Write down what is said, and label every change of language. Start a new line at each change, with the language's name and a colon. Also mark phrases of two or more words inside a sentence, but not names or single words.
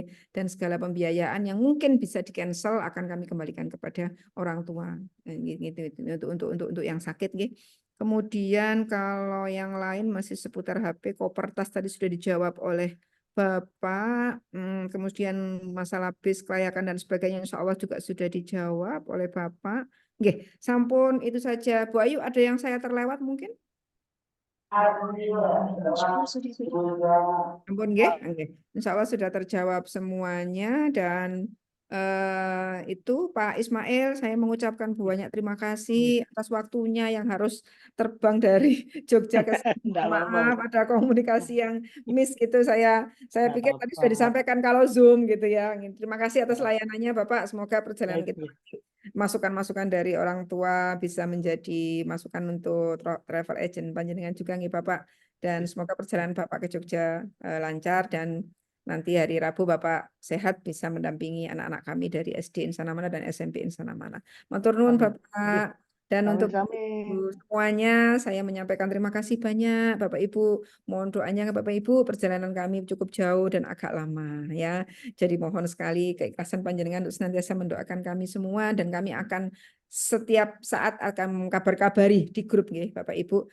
Indonesian: Dan segala pembiayaan yang mungkin bisa di-cancel akan kami kembalikan kepada orang tua. Gitu untuk yang sakit nggih. Kemudian kalau yang lain masih seputar HP, koper, tas tadi sudah dijawab oleh Bapak, kemudian masalah bis, kelayakan dan sebagainya insya Allah juga sudah dijawab oleh Bapak.
Javanese: Nggih, sampun
Indonesian: itu saja. Bu Ayu, ada yang saya terlewat mungkin?
Javanese: Ampun nggih, nggih.
Indonesian: Insya Allah sudah terjawab semuanya dan itu Pak Ismail, saya mengucapkan banyak terima kasih atas waktunya yang harus terbang dari Jogja ke sini. Maaf ada komunikasi yang miss gitu. Saya pikir tadi sudah disampaikan kalau Zoom gitu ya. Terima kasih atas layanannya Bapak. Semoga perjalanan kita masukan-masukan dari orang tua bisa menjadi masukan untuk travel agent panjenengan juga nih Bapak. Dan semoga perjalanan Bapak ke Jogja lancar dan nanti hari Rabu Bapak sehat bisa mendampingi anak-anak kami dari SD Insana Mana dan SMP Insana Mana.
Javanese: Matur nuwun Bapak.
Indonesian: Dan untuk semuanya saya menyampaikan terima kasih banyak Bapak Ibu. Mohon doanya ke Bapak Ibu, perjalanan kami cukup jauh dan agak lama ya. Jadi mohon sekali keikhlasan panjenengan untuk senantiasa mendoakan kami semua dan kami akan setiap saat akan kabar-kabari di grup nih Bapak Ibu.